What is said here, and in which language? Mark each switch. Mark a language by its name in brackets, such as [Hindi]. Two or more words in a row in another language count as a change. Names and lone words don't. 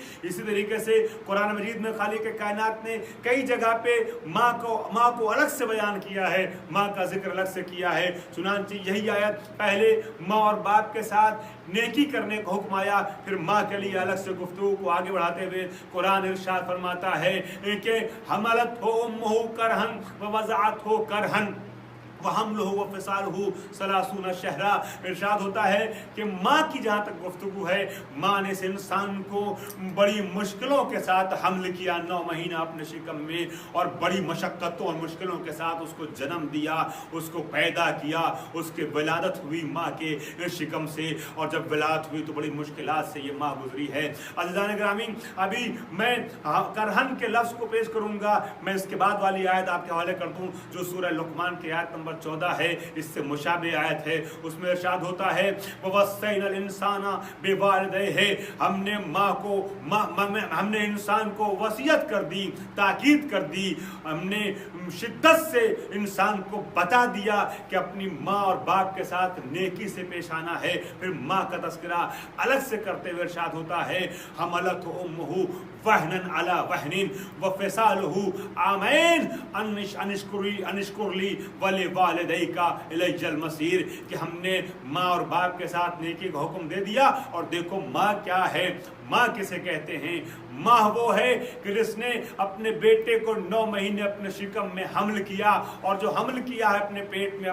[Urdu] اسی طریقے سے قرآن مجید میں خالق کائنات نے کئی جگہ پہ ماں کو الگ سے بیان کیا ہے, ماں کا ذکر الگ سے کیا ہے. چنانچہ یہی آیت پہلے ماں اور باپ کے ساتھ نیکی کرنے کا حکم آیا, پھر ماں کے لیے الگ سے گفتگو کو آگے بڑھاتے ہوئے قرآن ارشاد فرماتا ہے کہ [Arabic] حملت ہو امہ کرہن ووضعت ہو کرہن وحملہ وفصالہ 30 شہرا. [Urdu] ارشاد ہوتا ہے کہ ماں کی جہاں تک گفتگو ہے, ماں نے اس انسان کو بڑی مشکلوں کے ساتھ حمل کیا 9 مہینہ اپنے شکم میں, اور بڑی مشقتوں اور مشکلوں کے ساتھ اس کو جنم دیا, اس کو پیدا کیا. اس کے ولادت ہوئی ماں کے شکم سے, اور جب ولادت ہوئی تو بڑی مشکلات سے یہ ماں گزری ہے. عزیزان گرامی, ابھی میں کرہن کے لفظ کو پیش کروں گا, میں اس کے بعد والی آیت آپ کے حوالے کر دوں جو سورہ لقمان کی آیت نمبر 14 ہے, اس سے مشابہ آیت ہے. اس میں ارشاد ہوتا ہے [Arabic] وَوَصَّيْنَا الْإِنسَانَ بِوَالِدَيْهِ, [Urdu] ہم نے انسان کو وصیت کر دی, تاکید کر دی, ہم نے شدت سے انسان کو بتا دیا کہ اپنی ماں اور باپ کے ساتھ نیکی سے پیش آنا ہے. پھر ماں کا تذکرہ الگ سے کرتے ہوئے ارشاد ہوتا ہے [Arabic] حملت امہ وہنن علی وہنن وفصالہ عامین ان اشکر لی ولوالدیک الی المصیر, [Urdu] کہ ہم نے ماں اور باپ کے ساتھ نیکی کا حکم دے دیا, اور دیکھو ماں کیا ہے, ماں کسے کہتے ہیں؟ ماں وہ ہے کہ جس نے اپنے بیٹے کو 9 مہینے اپنے شکم میں حمل کیا، اور جو حمل کیا ہے اپنے پیٹ میں،